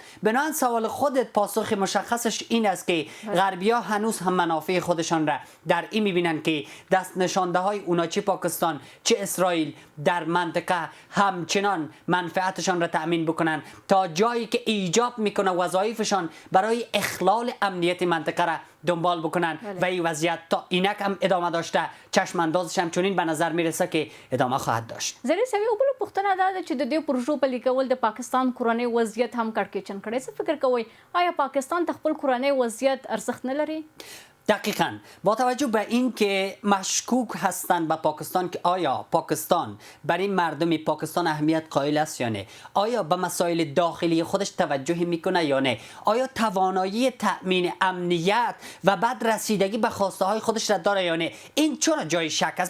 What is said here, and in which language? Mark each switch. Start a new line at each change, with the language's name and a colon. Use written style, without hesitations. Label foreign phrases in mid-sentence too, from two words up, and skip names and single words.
Persian: بنابراین سوال خودت پاسخ مشخصش این است که غربی ها هنوز هم منافع خودشان را در این میبینن که دست نشانده های اونا چه پاکستان چه اسرائیل در منطقه همچنان منفعتشان را تأمین بکنن تا جایی که ایجاب میکنه وظایفشان برای اخلال امنیت منطقه را دنبال بکنن و این وضعیت تا اینک هم ادامه داشته، چشم اندازش هم چنین به نظر میرسه که ادامه خواهد داشت.
Pashto: زری سوي او بل پوښتنه دا ده چې د دې پروژو پلي کول د پاکستان کورنۍ وضعیت هم کړکېچن کړی. څه فکر کوئ آیا پاکستان د خپل کورنۍ وضعیت ارزښت نه لري؟
Persian: دقیقاً با توجه به این که مشکوک هستند به پاکستان که آیا پاکستان برای مردم پاکستان اهمیت قائل است یا نه، آیا به مسائل داخلی خودش توجه میکنه یا نه، آیا توانایی تأمین امنیت و بعد رسیدگی به خواسته های خودش را داره یا نه، این چرا جای شک است؟